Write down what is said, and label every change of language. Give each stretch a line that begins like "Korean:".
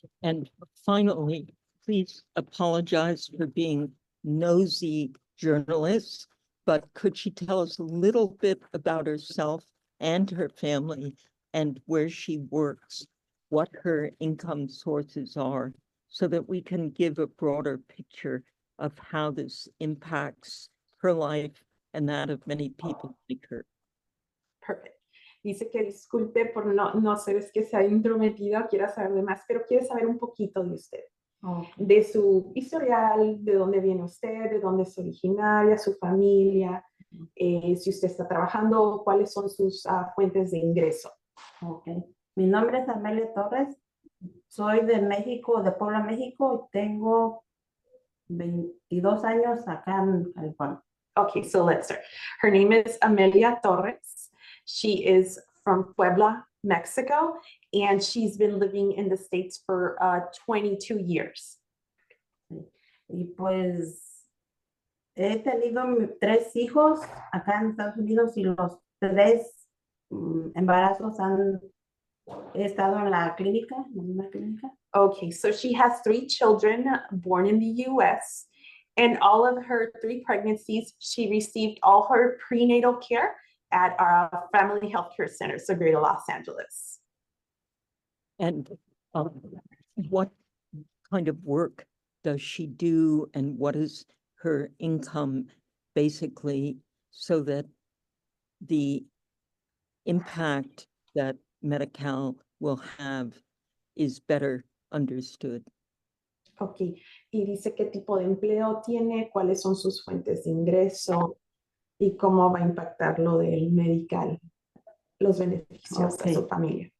English: And finally, please apologize for being nosy journalists, but could she tell us a little bit about herself and her family and where she works, what her income sources are, so that we can give a broader picture of how this impacts her life and that of many people like her? Perfect.
Spanish: Dice que disculpe por no ser es que se ha intrometido, quiera saber de más, pero quiere saber un poquito de usted.
English: Okay.
Spanish: De su historial, de dónde viene usted, de dónde es originaria, su familia, si usted está trabajando, cuáles son sus fuentes de ingreso.
English: Okay.
Spanish: Mi nombre es Amelia Torres, soy de México, de Puebla, México, y tengo 22 años acá en California.
English: Okay, so let's start. Her name is Amelia Torres. She is from Puebla, Mexico, and she's been living in the States for 22 years.
Spanish: Y pues he tenido 3 hijos acá en Estados Unidos y los 3 embarazos he estado en la clínica, en una clínica.
English: Okay, so she has 3 children born in the US, and all of her 3 pregnancies, she received all her prenatal care at our Family Health Care Center, so Greater Los Angeles. And what kind of work does she do, and what is her income, basically, so that the impact that Medi-Cal will have is better understood?
Spanish: Okay, y dice qué tipo de empleo tiene, cuáles son sus fuentes de ingreso y cómo va a impactar lo del Medi-Cal, los beneficios a su familia.